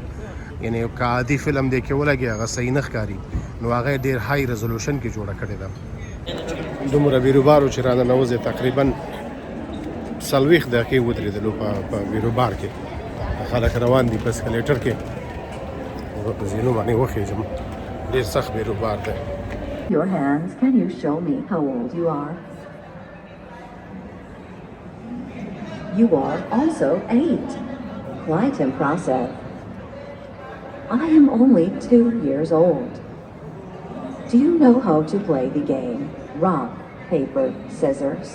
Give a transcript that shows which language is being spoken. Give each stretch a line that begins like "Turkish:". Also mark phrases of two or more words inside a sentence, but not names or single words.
Pashto: یعنی که عادي فلم دی کې ولګي هغه صحیح نه ښکاري نو هغه ډېر
English: high resolution
Pashto: کې جوړه کړې ده. دومره بیروبارو چې راننوځي تقریبا 40 دقیقې ودرېدلو په بیروبار کې خلک روان دي په اسکلیټر کې په زینو باندې وخېږم ډېر سخت بیروبار دی.
English: Your hands, can you show me how old you are? You are also 8. Quite impressive. I am only 2 years old. Do you know how to play the game rock, paper, scissors?